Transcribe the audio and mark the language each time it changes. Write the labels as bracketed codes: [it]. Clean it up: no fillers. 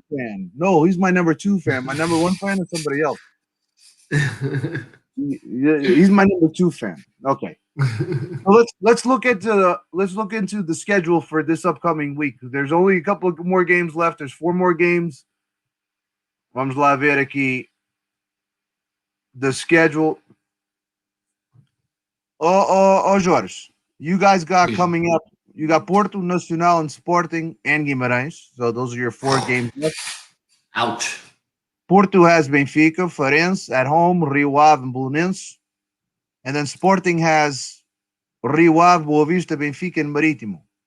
[en] 2 fan. No, he's my number 2 fan. My number 1 fan is somebody else. He's my number 2 fan. Okay. So let's look into the schedule for this upcoming week. There's only a couple of more games left. There's 4 more games. [pt] Vamos lá ver aqui [en] the schedule. Oh, Jorge, you guys got coming up. You got Porto, Nacional, and Sporting, and Guimarães. So those are your 4 games left. Ouch. Porto has Benfica, Farense at home, Rio Ave, and Belenenses. And then Sporting has Rio Ave, Boa Vista, Benfica, and Marítimo.